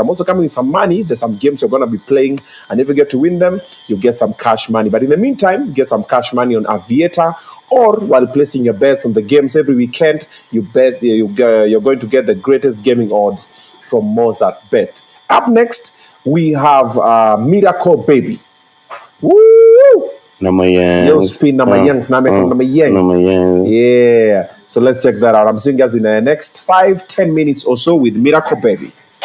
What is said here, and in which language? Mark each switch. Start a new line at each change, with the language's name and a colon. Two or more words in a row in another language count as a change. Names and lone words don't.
English: I'm also coming with some money. There's some games you're going to be playing. And if you get to win them, you get some cash money. But in the meantime, get some cash money on Aviator, or while placing your bets on the games every weekend, you're going to get the greatest gaming odds from Mozart Bet. Up next, we have Miracle Baby. Woo!
Swahili: Na mayangs. Yo, spin na mayangs. Na mayangs.
English: Yeah. So let's check that out. I'm seeing us in the next 5-10 minutes or so with Miracle Baby.